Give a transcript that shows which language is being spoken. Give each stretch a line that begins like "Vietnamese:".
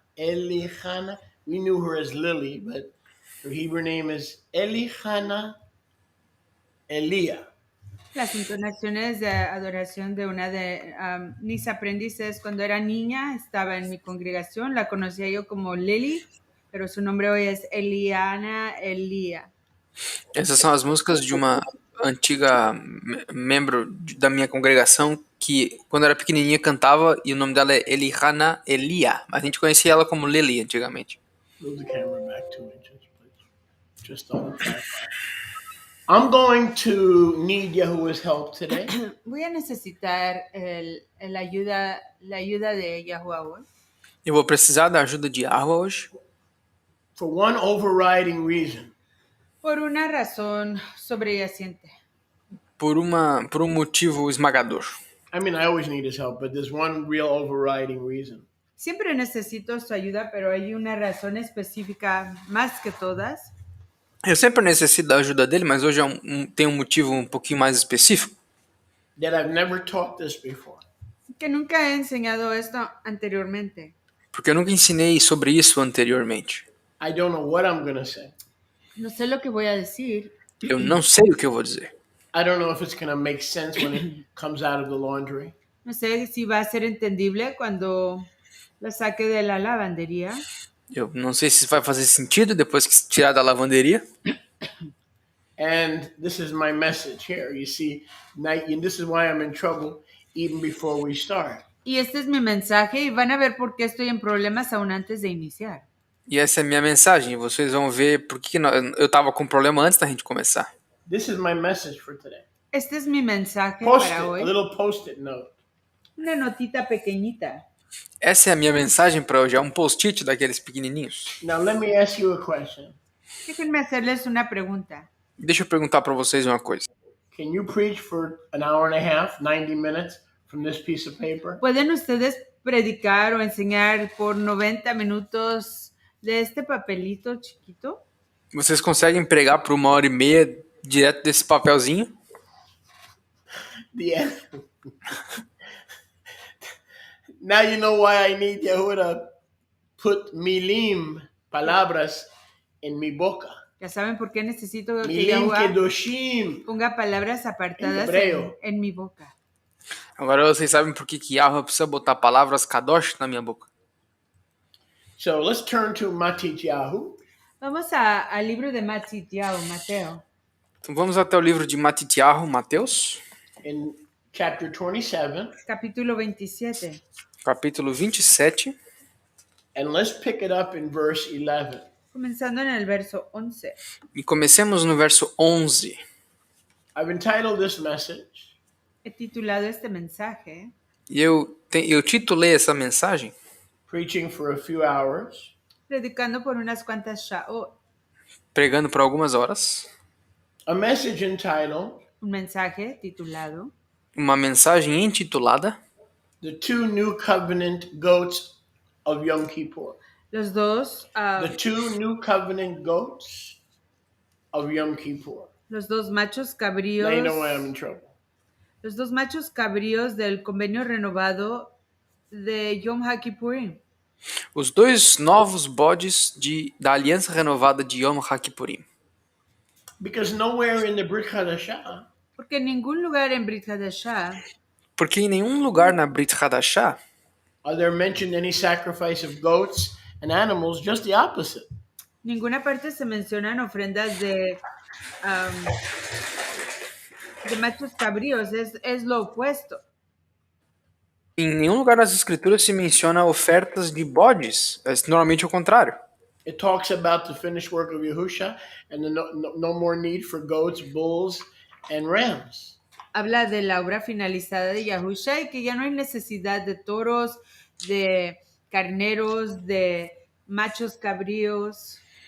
English: Elihana. We knew her as Lily, but her Hebrew name is Elihana Elia.
Spanish: Las entonaciones de adoración de una de mis aprendices cuando era niña, estaba en mi congregación, la conocía yo como Lily, pero su nombre hoy es Eliana Elia.
Portuguese: Essas são as músicas de uma antiga membro da minha congregação que, quando era pequenininha, cantava e o nome dela é Elihana Elia. A gente conhecia ela como Lily antigamente.
English: Move the camera back 2 inches, please. Just on the tripod. I'm going to need Yahuwah's help today.
Spanish: Voy a necesitar la ayuda de Yahuwah hoy.
Portuguese: Eu vou precisar da ajuda de Yahweh hoje.
English: For one overriding reason.
Spanish: Por una razón sobreyaciente.
Portuguese: Por um motivo esmagador.
English: I mean, I always need his help, but there's one real overriding reason.
Spanish: Siempre necesito su ayuda, pero hay una razón específica más que todas.
Portuguese: Eu sempre necessito da ajuda dele, mas hoje tem um motivo um pouquinho mais específico.
English: That I've never taught this before.
Spanish: Que nunca he enseñado esto anteriormente.
Portuguese: Porque eu nunca ensinei sobre isso anteriormente.
English: I don't know what I'm going to say.
Spanish: No sé lo que voy a decir.
Portuguese: Eu não sei o que eu vou dizer.
English: I don't know if it's going to make sense when it comes out of the laundry.
Spanish: No sé si va a ser entendible cuando lo saque de la lavandería.
Portuguese: Eu não sei se vai fazer sentido depois que tirar da lavanderia.
English: And this is my message here. You see, and this is why I'm in trouble even before we start.
Spanish: Y este es mi mensaje y van a ver por qué estoy en problemas aún antes de iniciar.
Portuguese: E essa é a minha mensagem. Vocês vão ver por que eu estava com problema antes da gente começar.
English: This is my message for today.
Spanish: Este es mi mensaje
English: Post-it,
Spanish: para hoy.
English: a little post-it note.
Spanish: Una notita pequeñita.
Portuguese: Essa é a minha mensagem para hoje. É um post-it daqueles pequenininhos.
English: Now let me ask you a question.
Spanish: Déjenme hacerles una pregunta.
Portuguese: Deixa eu perguntar para vocês uma coisa.
English: Can you preach for an hour and a half, 90 minutes from this piece of paper?
Spanish: ¿Pueden ustedes predicar o enseñar por 90 minutos de este papelito chiquito?
Portuguese: Vocês conseguem pregar por 1h30 direto desse papelzinho?
English: Yeah. Now you know why I need Yahuwah to put milim,
Spanish: palabras, en mi boca. Ya saben por qué necesito que
Hebrew: Milim Yahuwah kedoshim.
Spanish: ponga palabras apartadas en mi boca.
Portuguese: Agora vocês sabem por que Yahweh precisa botar palavras kadosh na minha boca.
English: So let's turn to Matityahu.
Spanish: Vamos al libro de Matityahu, Mateo.
Portuguese: Então vamos até o livro de Matityahu, Mateus.
English: In chapter 27.
Spanish: Capítulo 27.
Portuguese: Capítulo 27.
English: And let's pick it up in verse 11.
Spanish: Comenzando en el verso 11.
Portuguese: E comecemos no verso 11.
English: I've entitled this message.
Spanish: He titulado este mensaje.
Portuguese: E eu titulei essa mensagem.
English: Preaching for a few hours.
Spanish: Predicando por unas cuantas
Portuguese: Pregando por algumas horas.
English: A message entitled.
Spanish: Un mensaje titulado.
Portuguese: Uma mensagem intitulada.
English: The two new covenant goats of Yom Kippur.
Spanish: Los dos.
English: The two new covenant goats of Yom Kippur.
Spanish: Los dos machos cabríos.
English: Now you know why I'm in trouble.
Spanish: Los dos machos cabríos del convenio renovado de Yom HaKippurim.
Portuguese: Os dois novos bodes da aliança renovada de Yom HaKippurim.
English: Because nowhere in the Brit Hadashah.
Spanish: Porque en ningún lugar en Brit Hadashah.
Portuguese: Porque em nenhum lugar na Brit Hadashah
English: are there mentioned any sacrifice of goats and animals, just the opposite.
Spanish: Ninguna parte se mencionan ofrendas de machos cabríos, es lo opuesto.
Portuguese: Em nenhum lugar das escrituras se menciona ofertas de bodes, é normalmente o contrário.
English: It talks about the finished work of Yahusha and the no more need for goats, bulls, and rams.
Spanish: Habla de la obra finalizada de Yahusha y que ya no hay necesidad de toros, de carneros, de machos cabríos.